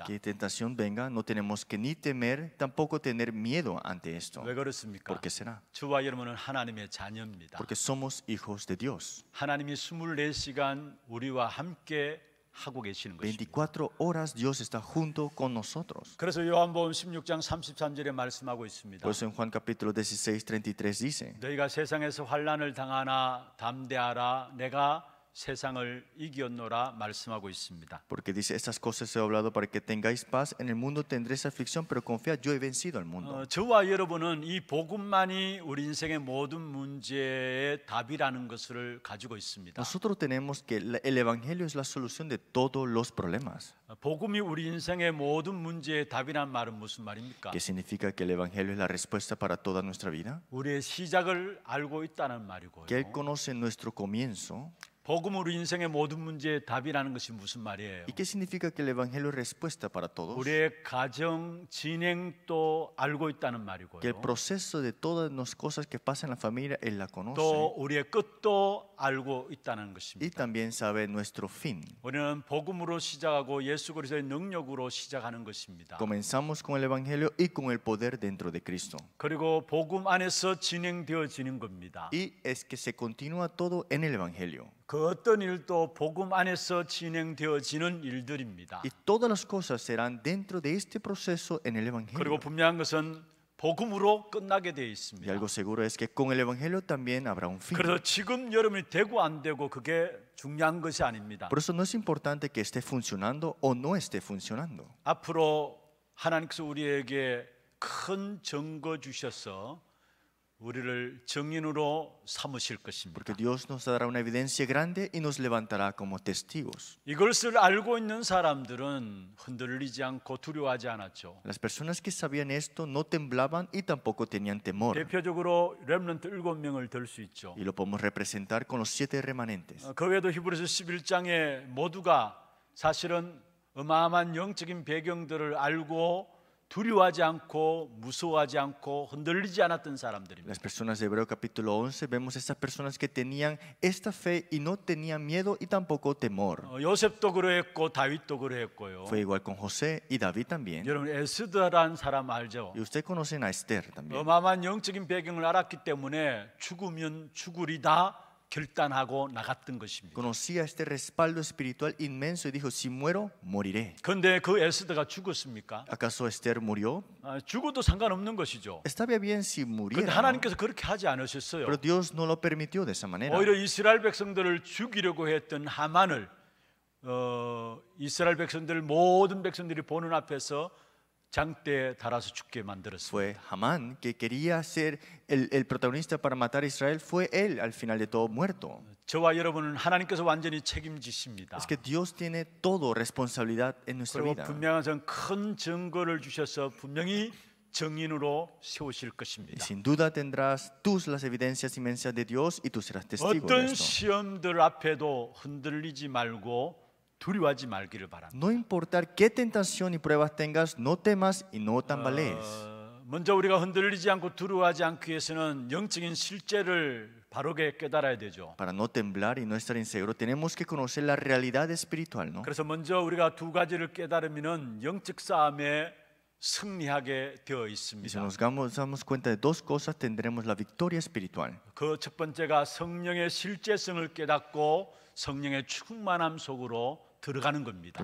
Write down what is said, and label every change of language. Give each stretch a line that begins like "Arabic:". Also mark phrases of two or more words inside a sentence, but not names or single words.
Spanish: Que tentación venga, no tenemos que ni temer, tampoco tener miedo ante esto.
Korean: 왜 그렇습니까?
Spanish: ¿Por qué será?
Korean: 저와 여러분은 하나님의 자녀입니다.
Spanish: Porque somos hijos de Dios.
Korean: 하나님이 24시간 우리와 함께 하고 계시는 것입니다.
Spanish: 24 horas Dios está junto con nosotros.
Korean: 그래서 요한복음 16장 33절에 말씀하고 있습니다.
Spanish: Por eso en Juan capítulo 16, 33 dice,
Korean: 너희가 세상에서 환난을 당하나 담대하라 내가 세상을 이겼노라 말씀하고 있습니다.
Spanish: porque dice, estas cosas he hablado para que tengáis paz, en el mundo tendréis aflicción, pero confiad, yo he vencido al mundo.
Korean: 저와 여러분은 이 복음만이 우리 인생의 모든 문제의 답이라는 것을 가지고 있습니다.
Spanish: Nosotros tenemos que el evangelio es la solución de todos los problemas.
Korean: 복음이 우리 인생의 모든 문제의 답이란 말은 무슨 말입니까?
Spanish: ¿Qué significa que el evangelio es la respuesta para toda nuestra vida?
Korean: 우리의 시작을 알고 있다는 말이고요.
Spanish: Que él conoce nuestro comienzo.
Korean: 복음 우리 인생의 모든 문제의 답이라는 것이 무슨 말이에요?
Spanish: ¿Y qué significa que el evangelio es respuesta para todos?
Korean: 우리의 가정 진행도 알고 있다는 말이고요.
Spanish: Que el proceso de todas las cosas que pasan en la familia, él la conoce.
Korean: 또 우리의 끝도 알고 있다는
Spanish: Y
Korean: 것입니다.
Spanish: también sabe nuestro fin.
Korean: 우리는 복음으로 시작하고 예수 그리스도의 능력으로 시작하는 것입니다.
Spanish: Comenzamos con el evangelio y con el poder dentro de Cristo.
Korean: 그리고 복음 안에서 진행되어지는 겁니다.
Spanish: Y es que se continúa todo en el evangelio.
Korean: 그 어떤 일도 복음 안에서 진행되어지는 일들입니다.
Spanish: Y todas las cosas serán dentro de este proceso en el
Korean: 그리고
Spanish: evangelio.
Korean: 분명한 것은 복음으로 끝나게 되어
Spanish: Y
Korean: 있습니다.
Spanish: algo seguro es que con el evangelio también habrá un fin.
Korean: 그래서 지금 여러분이 되고 안 되고 그게 중요한 것이 아닙니다.
Spanish: Por eso no es importante que esté funcionando o no esté funcionando.
Korean: 앞으로 하나님께서 우리에게 큰 증거 주셔서 우리를 증인으로 삼으실 것입니다.
Spanish: Porque Dios nos dará una evidencia grande y nos levantará como testigos.
Korean: 이것을 알고 있는 사람들은 흔들리지 않고 두려워하지 않았죠.
Spanish: Las personas que sabían esto no temblaban y tampoco tenían temor.
Korean: 대표적으로 렘넌트 7명을 들 수 있죠.
Spanish: Y lo podemos representar con los 7 remanentes.
Korean: 그 외에도 히브리서 11장에 모두가 사실은 어마어마한 영적인 배경들을 알고 두려워하지 않고 무서워하지 않고 흔들리지 않았던 사람들입니다.
Spanish: Las personas de Hebreo capítulo 11 vemos esas personas que tenían esta fe y no tenían miedo y tampoco temor.
Korean: 요셉도 그러했고 다윗도 그러했고요.
Spanish: Fue igual con José y David también.
Korean: 여러분 에스더라는 사람 알죠?
Spanish: Y ustedes conocen a Esther también.
Korean: 어마어마한 영적인 배경을 알았기 때문에 죽으면 죽으리다 결단하고 나갔던 것입니다.
Spanish: Conocía este respaldo espiritual inmenso y dijo, si muero, moriré.
Korean: 그런데 그 에스더가 죽었습니까?
Spanish: ¿Acaso Esther murió?
Korean: 죽어도 상관없는 것이죠.
Spanish: Estaba bien si
Korean: 그런데
Spanish: muriera, ¿no?
Korean: 하나님께서 그렇게 하지 않으셨어요.
Spanish: Pero Dios no lo permitió de esa manera.
Korean: 오히려 이스라엘 백성들을 죽이려고 했던 하만을 이스라엘 백성들 모든 백성들이 보는 앞에서 장대에 달아서 죽게 만들었습니다.
Spanish: Fue Hamán que quería ser el protagonista para matar a Israel. Fue él al final de todo muerto.
Korean: 저와 여러분은 하나님께서 완전히 책임지십니다.
Spanish: Es que Dios tiene todo responsabilidad en nuestra
Korean: 그리고
Spanish: vida.
Korean: 분명한 큰 증거를 주셔서 분명히 정인으로 세우실
Spanish: Y
Korean: 것입니다.
Spanish: sin duda tendrás tú las evidencias inmensas de Dios y tú serás testigo de
Korean: 어떤
Spanish: esto.
Korean: 시험들 앞에도 흔들리지 말고 두려워하지 말기를 바랍니다.
Spanish: No importar qué tentación y pruebas tengas, no temas y no tambalees.
Korean: 먼저 우리가 흔들리지 않고 두려워하지 않기 위해서는 영적인 실제를 바르게 깨달아야 되죠.
Spanish: Para no temblar y no estar inseguro, tenemos que conocer la realidad espiritual, ¿no?
Korean: 그래서 먼저 우리가 두 가지를 깨달으면은 영적 싸움에 승리하게 되어
Spanish: Y si
Korean: 있습니다.
Spanish: nos damos cuenta de dos cosas, tendremos la victoria espiritual.
Korean: 그 첫 번째가 성령의 실제성을 깨닫고 성령의 충만함 속으로 들어가는 겁니다.